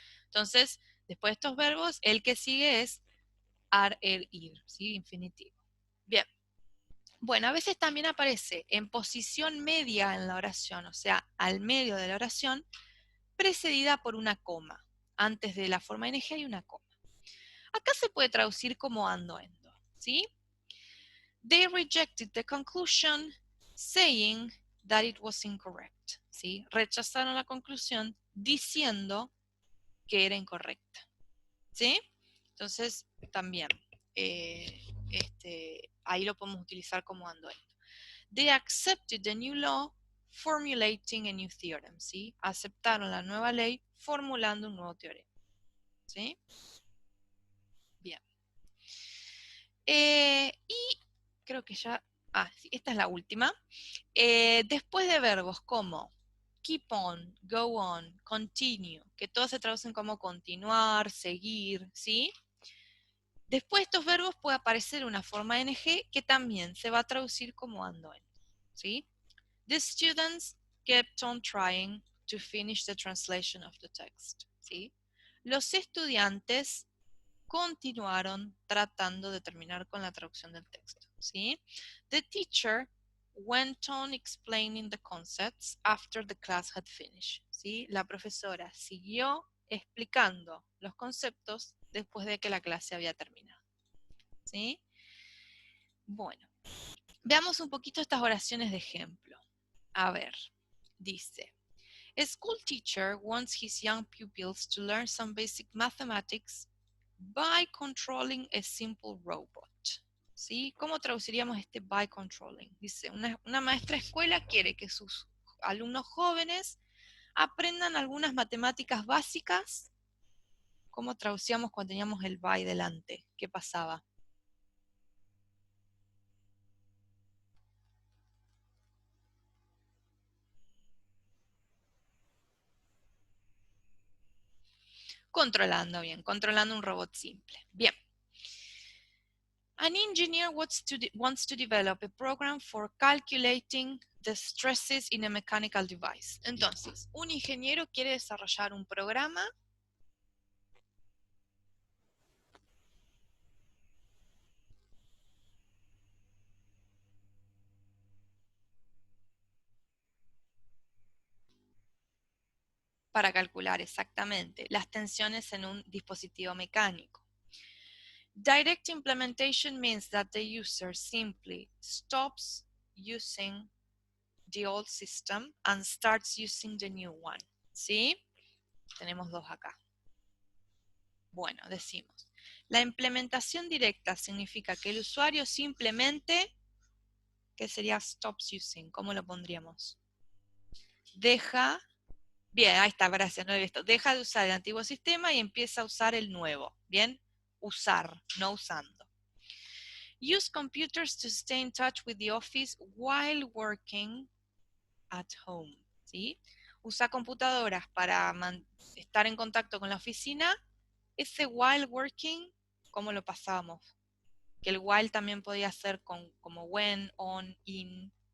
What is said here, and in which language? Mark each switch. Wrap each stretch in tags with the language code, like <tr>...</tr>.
<es>Entonces, después de estos verbos, el que sigue es ar, er, ir, ¿sí? Infinitivo. Bien. Bueno, a veces también aparece en posición media en la oración, o sea, al medio de la oración, precedida por una coma. Antes de la forma ing hay una coma. Acá se puede traducir como ando, endo, ¿sí?</es> <en>They rejected the conclusion saying that it was incorrect,</en> <es>¿sí? Rechazaron la conclusión diciendo que era incorrecta, ¿sí? Entonces, también, ahí lo podemos utilizar como ando, endo.</es> <en>They accepted the new law formulating a new theorem,</en> <es>¿sí? Aceptaron la nueva ley formulando un nuevo teorema, ¿sí? Bien. Y creo que ya, sí, esta es la última. Después de verbos como keep on, go on, continue, que todos se traducen como continuar, seguir, ¿sí? Después de estos verbos puede aparecer una forma ing que también se va a traducir como ando, ¿sí?</es> <en>The students kept on trying to finish the translation of the text,</en> <es>¿sí? Los estudiantes continuaron tratando de terminar con la traducción del texto, ¿sí?</es> <en>The teacher went on explaining the concepts after the class had finished,</en> <es>¿sí? La profesora siguió explicando los conceptos después de que la clase había terminado, ¿sí? Bueno, veamos un poquito estas oraciones de ejemplo. A ver, dice,</es> <en>a school teacher wants his young pupils to learn some basic mathematics by controlling a simple robot.</en> <es>¿Sí? ¿Cómo traduciríamos este by controlling? Dice, una maestra escuela quiere que sus alumnos jóvenes aprendan algunas matemáticas básicas. ¿Cómo traducíamos cuando teníamos el by delante? ¿Qué pasaba? Controlando, bien, controlando un robot simple. Bien.</es> <en>An engineer wants to develop a program for calculating the stresses in a mechanical device.</en> <es>Entonces, un ingeniero quiere desarrollar un programa para calcular exactamente las tensiones en un dispositivo mecánico.</es> <en>Direct implementation means that the user simply stops using the old system and starts using the new one.</en> <es>¿Sí? Tenemos dos acá. Bueno, decimos. La implementación directa significa que el usuario simplemente, ¿qué sería stops using? ¿Cómo lo pondríamos? Deja, bien, ahí está, gracias, no he visto. Deja de usar el antiguo sistema y empieza a usar el nuevo. Bien, usar, no usando.</es> <en>Use computers to stay in touch with the office while working at home.</en> <es>¿Sí? Usa computadoras para estar en contacto con la oficina. Ese while working, ¿cómo lo pasamos? Que el while también podía ser como when, on, in.</es>